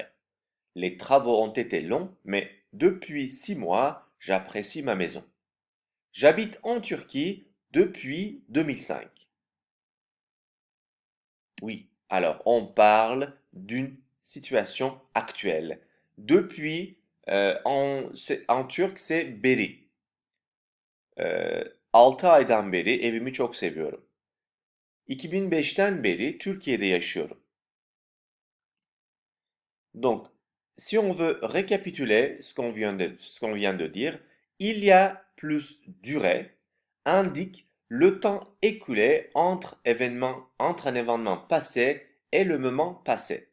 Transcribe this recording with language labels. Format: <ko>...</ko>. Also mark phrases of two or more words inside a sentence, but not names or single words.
<fr>Les travaux ont été longs, mais depuis 6 mois, j'apprécie ma maison. J'habite en Turquie depuis 2005. Oui, alors on parle d'une situation actuelle. Depuis, en turc c'est beri.</fr> <tr>6 aydan beri evimi çok seviyorum. 2005'ten beri Türkiye'de yaşıyorum.</tr> <fr>Donc, si on veut récapituler ce qu'on vient de dire, il y a plus durée indique le temps écoulé entre un événement passé et le moment passé.</fr>